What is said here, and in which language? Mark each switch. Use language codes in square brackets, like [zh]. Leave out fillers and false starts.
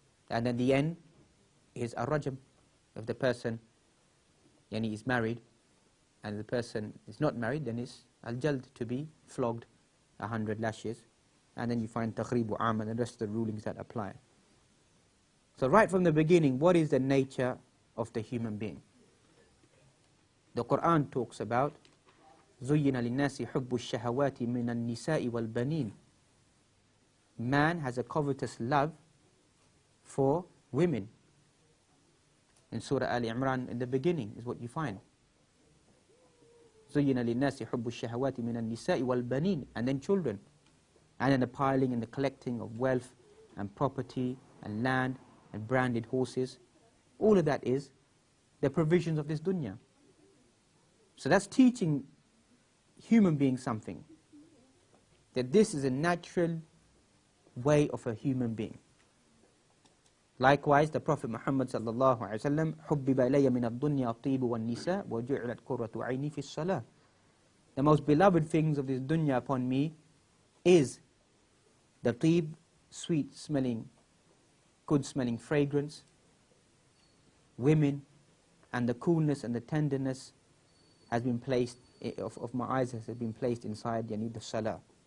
[en] And then the end is a rajam. If the person is married and the person is not married, then it's al-jald, to be flogged 100 lashes. And then you find taghribu am and the rest of the rulings that apply. So right from the beginning, what is the nature of the human being? The Quran talks about [ar] زُيِّنَ لِلنَّاسِ حُبُّ الشَّهَوَاتِ مِنَ النِّسَاءِ وَالْبَنِينَ. [en] Man has a covetous love for women. In Surah Al-Imran, in the beginning, is what you find. [ar] زُيِّنَ لِلنَّاسِ حُبُّ الشَّهَوَاتِ مِنَ النِّسَاءِ وَالْبَنِينَ. [en] And then children. And then the piling and the collecting of wealth and property and land and branded horses. All of that is the provisions of this dunya. So that's teaching human beings something. That this is a natural way of a human being. Likewise, the Prophet Muhammad sallallahu alaihi wasallam, [ar] حُبِّبَ إِلَيَّ مِنَ الدُّنْيَا الطِّيبُ وَالنِّسَاءُ وَجُعِلَتْ قُرَّةُ عَيْنِي فِي الصَّلَاةِ. [en] The most beloved things of this dunya upon me is the tib, sweet smelling, good smelling fragrance, women, and the coolness and the tenderness has been placed, of my eyes has been placed inside the salah.